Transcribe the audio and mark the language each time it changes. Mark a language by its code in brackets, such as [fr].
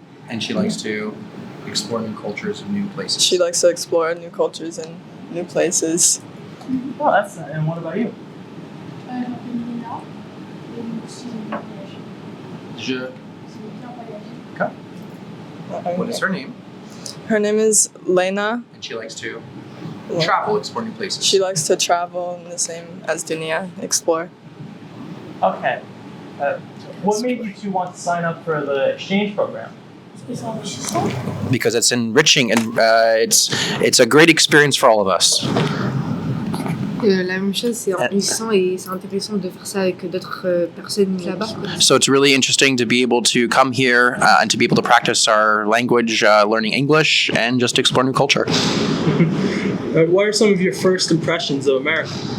[en] And she likes to explore new cultures and new places. She likes to explore new cultures and new places. Well, that's and what about you? [fr] Je m'appelle Nina et moi aussi j'aime bien voyager. Je. J'aime bien voyager. [en] What is her name? Her name is Lena. And she likes to travel, explore new places. She likes to travel the same as Dunia, explore. Okay. What made you 2 want to sign up for the exchange program? [fr] C'est enrichissant. [en] Because it's enriching and it's a great experience for all of us. [fr] La même chose, c'est enrichissant et c'est intéressant de faire ça avec d'autres personnes là-bas. [en] So it's really interesting to be able to come here and to be able to practice our language, learning English, and just explore new culture. What are some of your first impressions of America?